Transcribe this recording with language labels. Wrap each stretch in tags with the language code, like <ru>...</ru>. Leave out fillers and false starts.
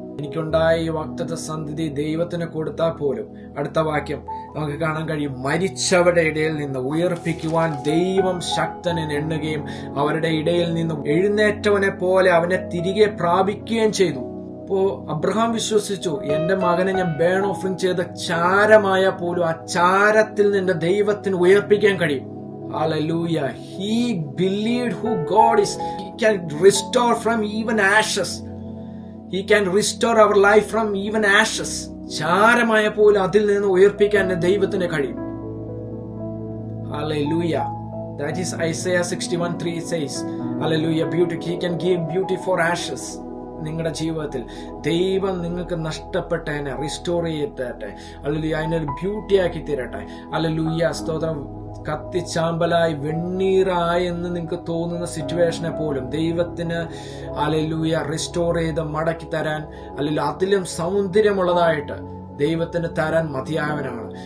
<ml>എനിക്കുണ്ടായ ഈ വാഗ്ദത്ത സന്തതി ദൈവത്തിന് കൊടുത്താൽ പോലും അടുത്ത വാക്യം നമുക്ക് കാണാൻ കഴിയും: മരിച്ചവരുടെ ഇടയിൽ നിന്ന് ഉയർപ്പിക്കുവാൻ ദൈവം ശക്തനെ എണ്ണുകയും അവരുടെ ഇടയിൽ നിന്നും എഴുന്നേറ്റവനെ പോലെ അവനെ തിരികെ പ്രാപിക്കുകയും ചെയ്തു. അപ്പോ അബ്രഹാം വിശ്വസിച്ചു, എന്റെ മകനെ ഞാൻ ബേൺ ഓഫറിംഗ് ചെയ്ത ചാരമായ പോലും ആ ചാരത്തിൽ നിന്ന് ദൈവത്തിന് ഉയർപ്പിക്കാൻ കഴിയും.</ml> <en>Hallelujah. He believed who God is. He can restore from even ashes. He can restore our life from even ashes.</en> <ml>ചാരമായ പോലും അതിൽ നിന്ന് ഉയർപ്പിക്കാൻ ദൈവത്തിന് കഴിയും.</ml> <en>Hallelujah. That is Isaiah 61:3 says, Hallelujah. Beauty. He can give beauty for ashes.</en> <ml>നിങ്ങളുടെ ജീവിതത്തിൽ ദൈവം നിങ്ങൾക്ക് നഷ്ടപ്പെട്ടതിനെ restore ചെയ്തിട്ടെ, hallelujah, അതിനൊരു ബ്യൂട്ടിയാക്കി തരട്ടെ. ഹല്ലേലൂയ, സ്തോത്രം. കത്തിച്ചാമ്പലായി വെണ്ണീറായി എന്ന് നിങ്ങൾക്ക് തോന്നുന്ന സിറ്റുവേഷനെ പോലും ദൈവത്തിന് ഹല്ലേലൂയ റിസ്റ്റോർ ചെയ്ത് മടക്കി തരാൻ, അല്ലെങ്കിൽ അതിലും സൗന്ദര്യമുള്ളതായിട്ട് ദൈവത്തിന് തരാൻ മതിയായവനാണ്.</ml>